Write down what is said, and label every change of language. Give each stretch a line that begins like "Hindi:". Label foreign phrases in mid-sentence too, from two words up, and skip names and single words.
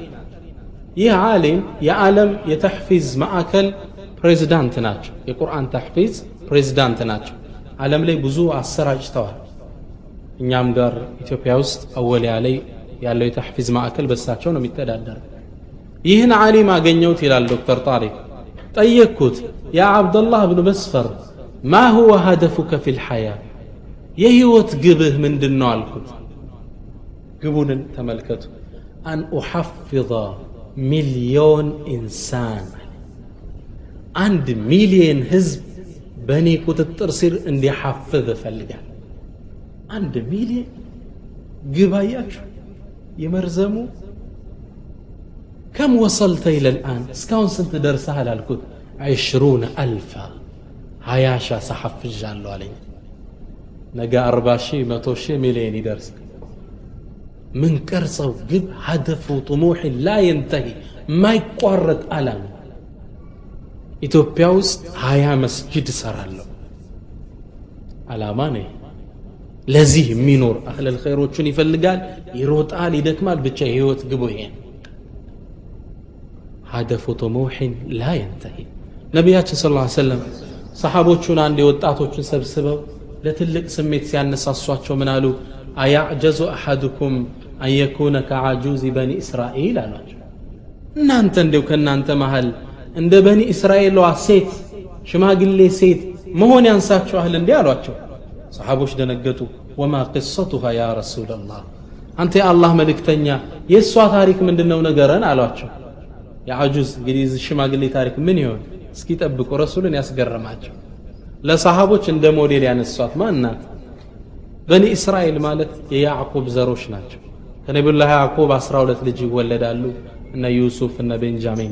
Amharic: ይህ ዓሊም የዓለም የተሕፊዝ ማዕከል ፕሬዝዳንት ናቸው የቁርአን ተሕፊዝ ፕሬዝዳንት ናቸው ዓለም ላይ ብዙ አሰራጭተዋል እኛም ጋር ኢትዮጵያ ውስጥ አወሊያ ላይ ያለው የተሕፊዝ ማዕከል በሳቸው ነው የሚተዳደረው ይህን ዓሊም አገኘሁት ይላል ዶክተር ጣሪቅ ጠየቅኩት ያ አብዱላህ ኢብኑ መስፈር
Arabic: ما هو هدفك في الحياة
Amharic: የህይወት ግብህ ምንድነው አልኩት ግቡን ተመልከቱ
Arabic: أن أحفظ مليون إنسان
Amharic: 1 ሚሊዮን ህዝብ በእኔ ቁጥጥር ስር እንዲሐፍዝ ፈልጋል 1 ሚሊዮን ግባያችሁ የመርዘሙ
Arabic: كم وصلت إلى الآن
Amharic: እስካሁን ስንት ደርሰሃል አልኩት 20000 20 ሰሐፍጃለሁ አለኝ ነገ 40,000 100,000 ሚሊዮን ይደርስ ምን ቀርጸው ግብ
Arabic: هدف طموح لا ينتهي ما
Amharic: يቋረጥ ዓላማ ኢትዮጵያ ውስጥ 20 መስጂድ ሰራለሁ ዓላማ ነው ለዚህ የሚኖር አህለል ኸይሮችን ይፈልጋል ይሮጣል ይደክማል ብቻ ህይወት ግቡ ይሄ
Arabic: هدف طموح لا ينتهي
Amharic: ነብያችን
Arabic: صلى الله عليه وسلم
Amharic: ሰሃቦቹን አንድ ወጣቶችን ሰብስበው ለትልቅ ስሜት ሲያነሳሷቸው ምን አሉ
Arabic: أيعجز أحدكم أن يكون كعجوز بني إسرائيل
Amharic: አሏቸው እናንተ እንደው ከናንተ መሃል እንደ በኒ እስራኤልዋ ሴት ሽማግሌ ሴት መሆን ያንሳችኋል እንዴ አሏቸው ሰሃቦች ደነገጡ
Arabic: وما قصتها يا رسول الله
Amharic: አንተ የአላህ መልእክተኛ የሷ ታሪክ ምንድነው ነገረን አሏቸው የዓጁዝ እንግዲህ ሽማግሌ ታሪክ ምን ይሆን እስኪ ጠብቁ ረሱልን ያስገረማቸው ለሰሃቦች እንደ ሞዴል ያነሷት ማንናት በኒ እስራኤል ማለት የያዕቆብ ዘሮች ናቸው ከነብዩላህ ያዕቆብ 12 ልጅ ይወለዳሉ እነ ዩሱፍ እነ ቤንጃሚን